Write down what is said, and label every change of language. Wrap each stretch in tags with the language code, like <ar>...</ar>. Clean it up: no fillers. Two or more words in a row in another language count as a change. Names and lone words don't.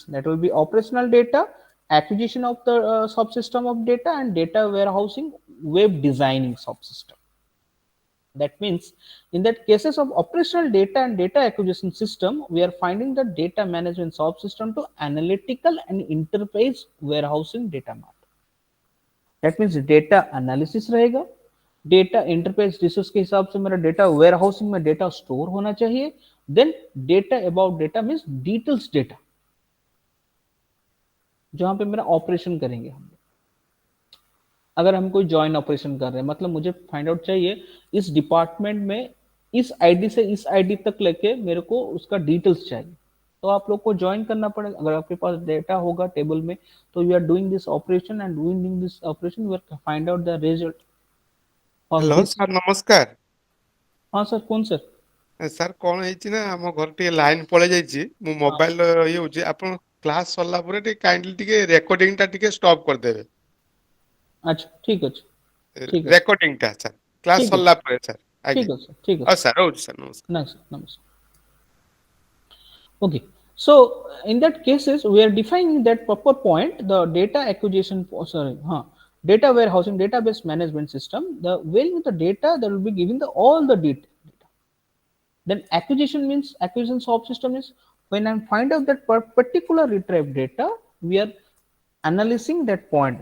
<en>That will be operational data, acquisition of the subsystem of data, and data warehousing web designing subsystem. That means in that cases of operational data and data acquisition system, we are finding the data management subsystem to analytical and interface warehousing data mart. That means data analysis</en> <hi>रहेगा,</hi> <en>data interface resource</en> <hi>के हिसाब से मेरा</hi> <en>data warehousing</en> <hi>में</hi> <en>data store</en> <hi>होना चाहिए.</hi> <en>then data about data means details data,</en> <hi>जहां पे मेरा ऑपरेशन करेंगे हम. अगर हम कोई</hi> <en>join operation</en> <hi>कर रहे हैं, मतलब मुझे</hi> <en>find out</en> <hi>चाहिए इस डिपार्टमेंट में इस आईडी से इस आईडी तक लेके मेरे को उसका डिटेल्स चाहिए, तो आप लोग को ज्वाइन करना पड़ेगा. अगर आपके पास डेटा होगा टेबल में, तो</hi> <en>you are doing this operation and doing this operation you are find out the result of हेलो दिस.</en> <hi>सर नमस्कार. हाँ सर, कौन सर? सर कौन</hi> <or>ହେଇଛି ନା ଆମ ଘର ଟିକେ ଲାଇନ ପଳେଇ ଯାଇଛି, ମୁଁ ମୋବାଇଲ ଇଏ ହଉଛି, ଆପଣ କ୍ଲାସ ସରିଲା ପରେ ଟିକେ କାଇଣ୍ଡଲି ଟିକେ ରେକର୍ଡିଂ ଟା ଟିକେ ଷ୍ଟପ୍ କରିଦେବେ.</or> <hi>अच्छा ठीक अच्छे, ठीक है,</hi> <or>ରେକର୍ଡିଂ ଟା ସାର୍ କ୍ଲାସ</or> <hi>ठीक है,</hi> <or>ସରିଲା ପରେ ସାର୍.</or> <hi>ठीक</hi> <or>ଆଜ୍ଞା</or> <hi>है सर, ठीक है</hi> <or>ହଉ</or> <hi>सर.</hi> <or>ସାର୍, ରହୁଛି ସାର୍, ନମସ୍କାର.</or> <en>Nice, nice. Okay, so in that cases we are defining that proper point, the data acquisition, data warehousing, database management system. The where the data that will be giving the all the data. Then acquisition means acquisition subsystem is when I find out that particular retrieved data, we are analyzing that point.</en>